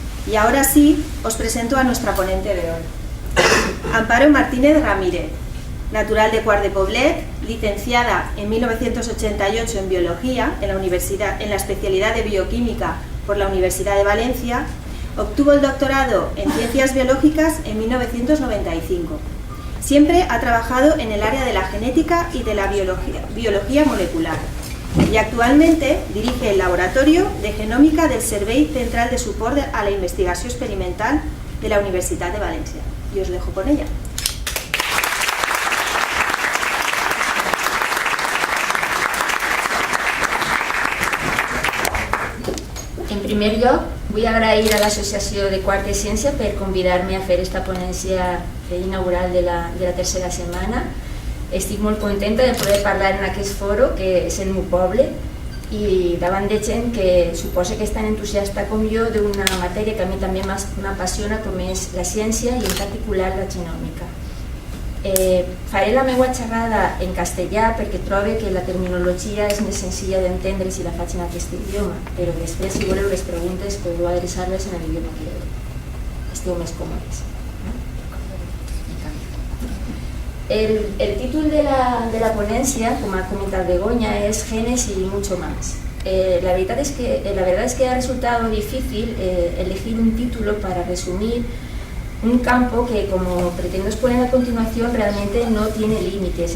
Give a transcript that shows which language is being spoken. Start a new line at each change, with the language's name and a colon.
Spanish: Y ahora sí, os presento a nuestra ponente de hoy. Amparo Martínez Ramírez, natural de Quart de Poblet, licenciada en 1988 en Biología en la especialidad de Bioquímica por la Universidad de Valencia, obtuvo el doctorado en Ciencias Biológicas en 1995. Siempre ha trabajado en el área de la genética y de la biología molecular. Y actualmente dirige el Laboratorio de Genòmica del Servei Central de Suport a la Investigació Experimental de la Universitat de València. Y os dejo con ella.
Catalan: En primer lloc, vull agrair a l'Associació de Quart de Ciència per convidar-me a fer esta ponència inaugural de la tercera setmana. Estic molt contenta de poder parlar en aquest foro, que és el meu poble, i davant de gent que suposa que és tan entusiasta com jo d'una matèria que a mi també m'apassiona, com és la ciència i en particular la genòmica. Faré la meva xerrada en castellà perquè trobo que la terminologia és més senzilla d'entendre si la faig en aquest idioma, però després, si voleu les preguntes, podeu adreçar-les en l'idioma que esteu més còmodes. El títol de la ponencia,
Spanish: como ha comentado Begoña, es Genes y mucho más. La verdad es que ha resultado difícil elegir un título para resumir un campo que, como pretendo exponer a continuación, realmente no tiene límites.